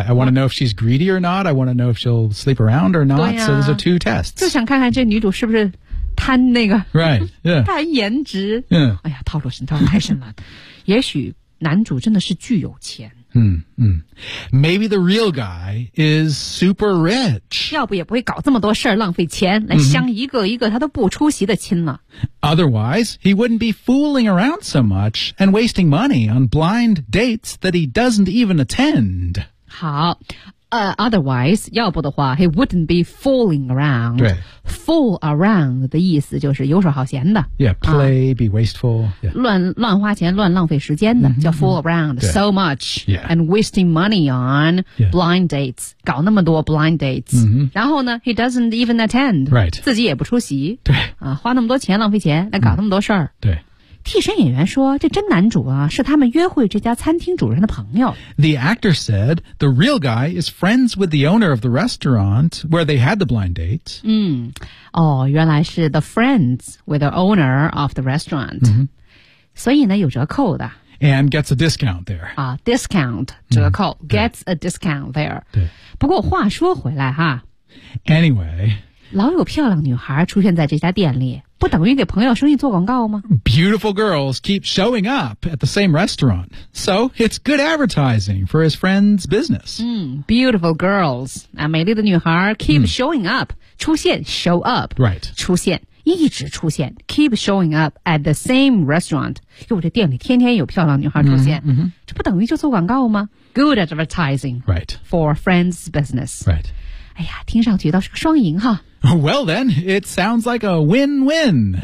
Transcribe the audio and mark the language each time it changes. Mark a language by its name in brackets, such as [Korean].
[English] I want to know if she's greedy or not. I want to know if she'll sleep around or not. So these are two tests. [Chinese] 就想看看这女主是不是贪那个 [English] ，right？ [Chinese] 贪颜值。哎呀，套路深，套路太深了。也许男主真的是巨有钱。 [English] Maybe the real guy is super rich. [Chinese] 要不也不会搞这么多事儿浪费钱来相一个一个他都不出席的亲了。 [English] Otherwise, he wouldn't be fooling around so much and wasting money on blind dates that he doesn't even attend. 好otherwise, [Chinese] 要不的话 [English] he wouldn't be fooling around. [Chinese] 对 Fool around 的意思就是游手好闲的。 [English] Yeah, play,be wasteful.、Yeah. [Chinese] 乱花钱乱浪费时间的、叫 [English] fool around so much、 yeah. and wasting money on、yeah. blind dates. [Chinese] 搞那么多 [English] blind dates.、 [Chinese] 然后呢 [English] he doesn't even attend. Right. [Chinese] 自己也不出席。对。花那么多钱浪费钱来搞那么多事儿。对。替身演员说这真男主啊是他们约会这家餐厅主人的朋友。 [English] The actor said the real guy is friends with the owner of the restaurant where they had the blind date. [Chinese] 原来是 [English] the friends with the owner of the restaurant.、 [Chinese] 所以呢有折扣的。 [English] And gets a discount there. Discount, 折扣、gets a discount there. [Chinese] 对。不过话说回来哈。 [English] Anyway. [Chinese] 老有漂亮女孩出现在这家店里。不等于给朋友生意做广告吗 [English] Beautiful girls keep showing up at the same restaurant. So it's good advertising for his friend's business. Beautiful girls. [Chinese] 美丽的女孩 [English] keep showing up. 出现 show up. Right. [Chinese] 出现一直出现 [English] keep showing up at the same restaurant. [Chinese] 因为这店里天天有漂亮女孩出现。这不等于就做广告吗 [English] Good advertising. Right. For friend's business. Right. [Chinese] 哎呀听上去倒是个双赢哈。 [English] Well then, it sounds like a win-win.